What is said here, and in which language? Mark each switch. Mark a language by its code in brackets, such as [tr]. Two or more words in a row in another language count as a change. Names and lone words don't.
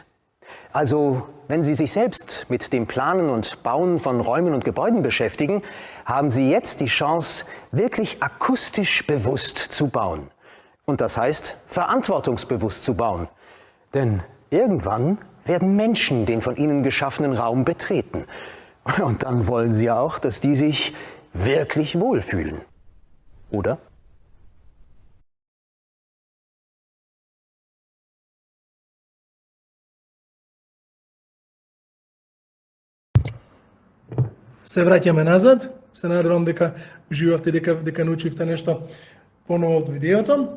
[de] Also, wenn Sie sich selbst mit dem Planen und Bauen von Räumen und Gebäuden beschäftigen, haben Sie jetzt die Chance, wirklich akustisch bewusst zu bauen. Und das heißt, verantwortungsbewusst zu bauen. Denn irgendwann werden Menschen den von Ihnen geschaffenen Raum betreten. Und dann wollen Sie ja auch, dass die sich wirklich wohlfühlen. Oder? [mk] Се враќаме назад, се надевам дека уживавте, дека научивте нешто поново од видеото.